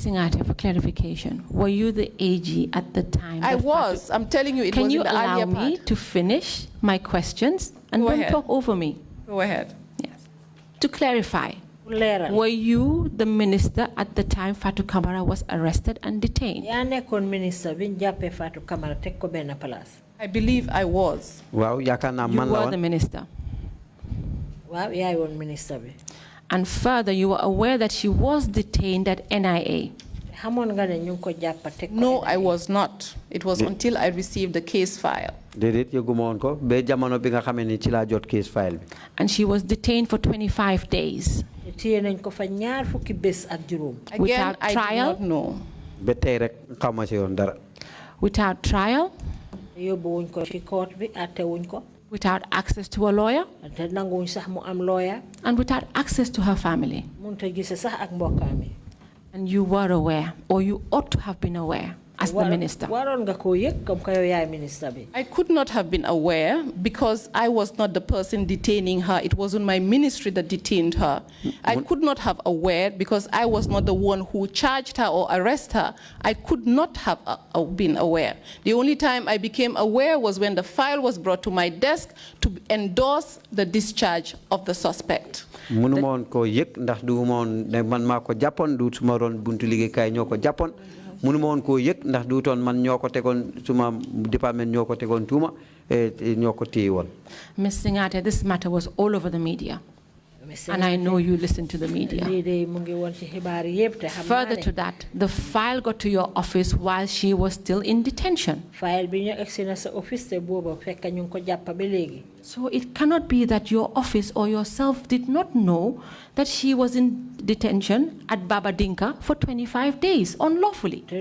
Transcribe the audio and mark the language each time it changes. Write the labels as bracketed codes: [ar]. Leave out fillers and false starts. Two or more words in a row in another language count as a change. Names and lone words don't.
[en] Singhateh, for clarification, were you the AG at the time? I was. I'm telling you, it Can was you in the allow earlier me part. to finish my questions and Go don't ahead. talk over me? Go ahead. Yes. To clarify, [wo] leeral [en] were you the minister at the time Fatou Camara was arrested and detained? [wo] yaa nekkoon ministre bi ñu jàppee Fatou Camara teg ko benn place. [en] I believe I was. [wo] Waaw yaakaar naa [en] You [wo] man la [en] were [wo] woon. [en] the minister. [wo] waaw yaay woon ministre bi. [en] And further, you were aware that she was detained at NIA. [wo] xamoon nga ne ñu ngi ko jàpp teg ko. [en] No, I was not. It was until I received the case file. [wo] Déedéet yëguma woon ko ba jamono bi nga xamee ni ci laa jot [en] case file [wo] bi. [en] And she was detained for 25 days. [wo] téye nañ ko fa ñaar fukki bés ak juróom. [en] Again, Without I trial? did not know. [wo] Ba tey rek xawma ci yoon dara. [en] Without trial, [wo] yóbbu wuñ ko ci court bi àtte wuñ ko. [en] without access to a lawyer, [wo] te nanguwuñ sax mu am lawyer. [en] and without access to her family. [wo] mënut a gise sax ak mbokkaam yi. [en] And you were aware, or you ought to have been aware, as the minister. [wo] waroon nga koo yëg [fr] comme que [wo] yow yaay ministre bi. [en] I could not have been aware because I was not the person detaining her. It wasn't my ministry that detained her. I could not have aware because I was not the one who charged her or arrested her. I could not have been aware. The only time I became aware was when the file was brought to my desk to endorse the discharge of the suspect. [wo] Mënuma woon koo yëg ndax du ma woon ne man maa ko jàppoon du suma roon buntu liggéeykaay ñoo ko jàppoon. Mënuma woon koo yëg ndax du toon man ñoo ko tegoon suma département ñoo ko tegoon tuuma ñoo ko téye woon. [en] Ms. Singhateh, this matter was all over the media. And I know you listen to the media. Further to that, the file got to your office while she was still in detention. So it cannot be that your office or yourself did not know that she was in detention at Baba Dinka for 25 days unlawfully.